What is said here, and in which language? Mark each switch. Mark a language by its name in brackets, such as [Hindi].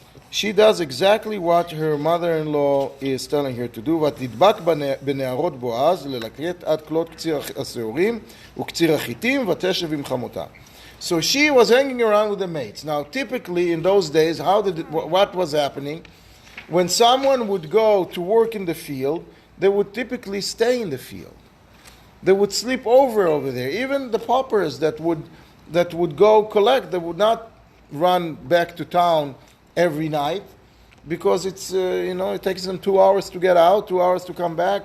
[English] She does exactly what her mother-in-law is telling her to do. [Hebrew] ותדבק בנערות בועז ללקט עד כלות קציר השעורים וקציר החיטים ותשב עם חמותה. [English] So she was hanging around with the maids. Now, typically in those days, what was happening? When someone would go to work in the field, they would typically stay in the field. They would sleep over there. Even the paupers that would go collect, they would not run back to town every night, because it's it takes them 2 hours to get out, 2 hours to come back.